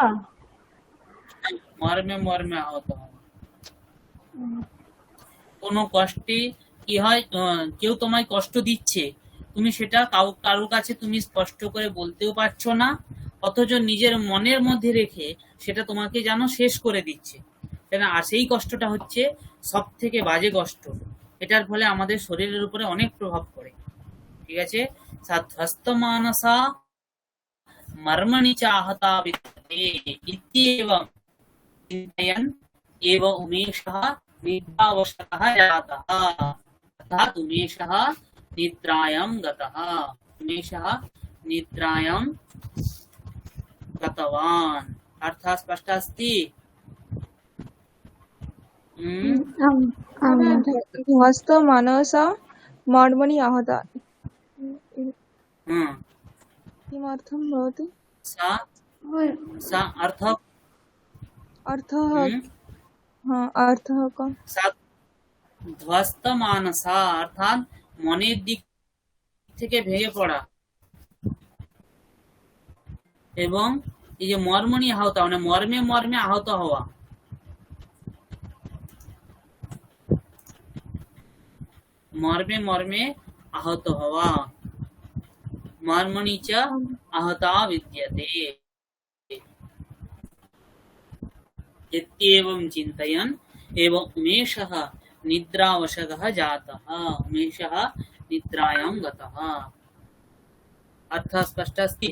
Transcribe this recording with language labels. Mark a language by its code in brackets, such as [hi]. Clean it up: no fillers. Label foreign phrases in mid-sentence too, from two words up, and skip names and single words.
[bn] মর্মে মর্মে আহত হওয়া কোনো কষ্টে কি হয় কেউ তোমায় কষ্ট দিচ্ছে তুমি সেটা কারোর কাছে তুমি স্পষ্ট করে বলতেও পারছো না অথচ নিজের মনের মধ্যে রেখে সেটা তোমাকে যেন শেষ করে দিচ্ছে কেন, আর সেই কষ্টটা হচ্ছে সব থেকে বাজে কষ্ট। এটার ফলে আমাদের শরীরের উপরে অনেক প্রভাব পড়ে। ঠিক আছে, [sa] সাধ্বস্ত মানসা মর্মণি চ आहता विद्यते इत्येवं चिन्तयन् एव उमेशः निद्रावशतः जातः। अर्थात् उमेशः निद्रायां गतः, उमेशः निद्रायां गतवान्। अर्थः स्पष्टः अस्ति? आम् आम् महोदय। ध्वस्त मनसा मर्मणि आहता किमर्थं भवति? सा सा अर्थ अर्थः अर्थः का? सा ধ্বস্ত মানসা [bn] অর্থাৎ মনের দিক থেকে ভেঙে পড়া, এবং এই যে মর্মণি আহত, মানে মর্মে মর্মে আহত হওয়া, মর্মে মর্মে আহত হওয়া, [sa] মর্মণি চ आहता विद्यते इत्येवं चिन्तयन् एव उमेशः निद्रावशतः जातः, उमेशः निद्रायां गतः। अर्थः स्पष्टः अस्ति?